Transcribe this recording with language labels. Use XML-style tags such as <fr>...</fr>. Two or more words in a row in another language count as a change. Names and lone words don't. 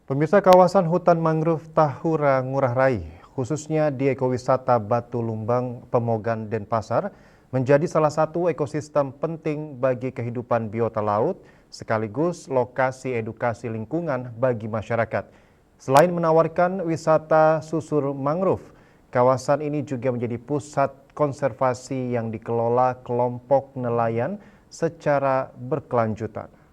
<id>Pemirsa, kawasan hutan mangrove Tahura Ngurah Rai, khususnya di ekowisata Batu Lumbang, Pemogan, Denpasar, menjadi salah satu ekosistem penting bagi kehidupan biota laut, sekaligus lokasi edukasi lingkungan bagi masyarakat. Selain menawarkan wisata susur mangrove, kawasan ini juga menjadi pusat konservasi yang dikelola kelompok nelayan secara berkelanjutan.</id>